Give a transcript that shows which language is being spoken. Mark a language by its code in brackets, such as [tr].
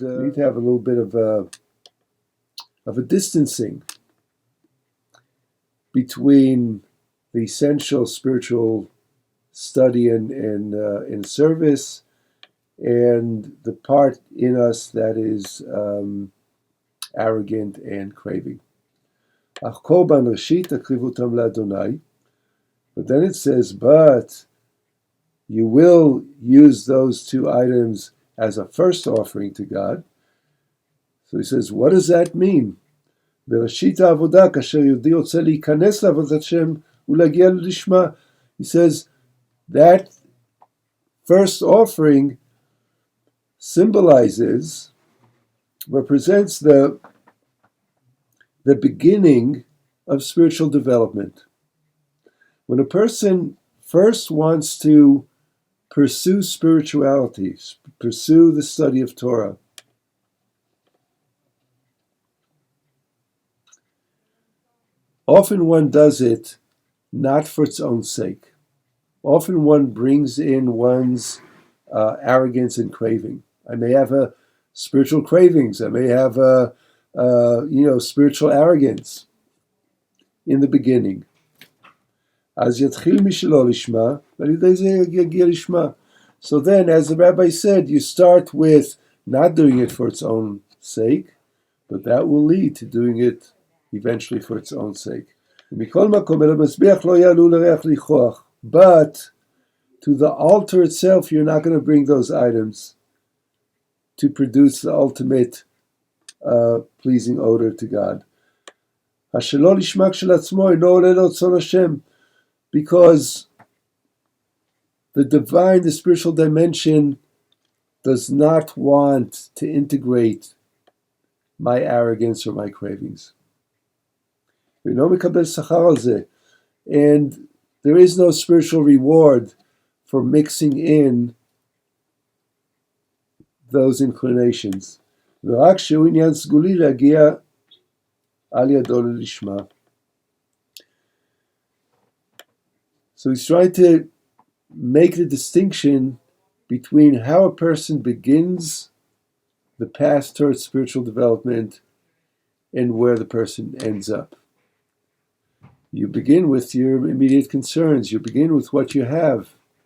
[en] We need to have a little bit of a distancing between the essential spiritual study and service and the part in us that is arrogant and craving. [he] אך קורבן ראשית תקריבותם לאדוני. [en] But then it says, but you will use those two items as a first offering to God. So he says, what does that mean? [he] בראשית העבודה, כאשר יהודי רוצה להיכנס לעבודת השם ולהגיע לשמה. [en] He says, that first offering symbolizes, represents the beginning of spiritual development. When a person first wants to pursue spirituality, pursue the study of Torah, often one does it not for its own sake. Often one brings in one's arrogance and craving. I may have a spiritual cravings. I may have a spiritual arrogance in the beginning. [he] אז יתחיל משלא לשמה, ועל ידי זה יגיע לשמה. [en] So then, as the rabbi said, you start with not doing it for its own sake, but that will lead to doing it eventually for its own sake. [he] מכל מקום, אל המזבח לא יעלו לריח ניחוח. [en] But to the altar itself, you're not going to bring those items to produce the ultimate pleasing odor to God. [he] השלא לשמה כשלעצמו אינו עולה לרצון השם, [en] because the divine, the spiritual dimension does not want to integrate my arrogance or my cravings. [he] אינו מקבל שכר על זה. [en] And there is no spiritual reward for mixing in those inclinations. [he] ורק שהוא עניין סגולי להגיע על ידו ללשמה. [en] So he's trying to make the distinction between how a person begins the path towards spiritual development and where the person ends up. You begin with your immediate concerns. You begin with what you have.